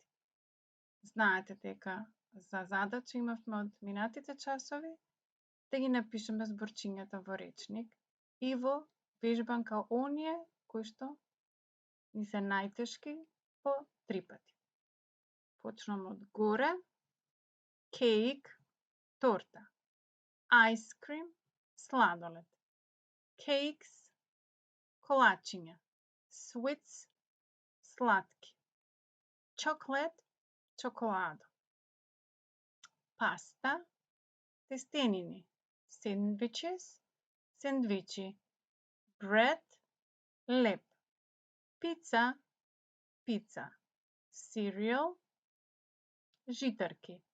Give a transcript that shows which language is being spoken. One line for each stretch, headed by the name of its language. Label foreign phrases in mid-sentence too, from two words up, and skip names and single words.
Macedonian: Знаете дека за задача имавме од минатите часови да ги напишеме зборчињата во речник и во вежбанка оние кои што ни се најтешки по 3 пати. Почнувам од горе. Cake, торта.
English: Ice cream, сладолед. Cakes, колачиња. Sweets, сладки. Chocolate,
Macedonian: чоколадо. Паста, тестенини. Sandwiches, сендвичи. Bread, леб. Pizza, пица. Cereal, житарки.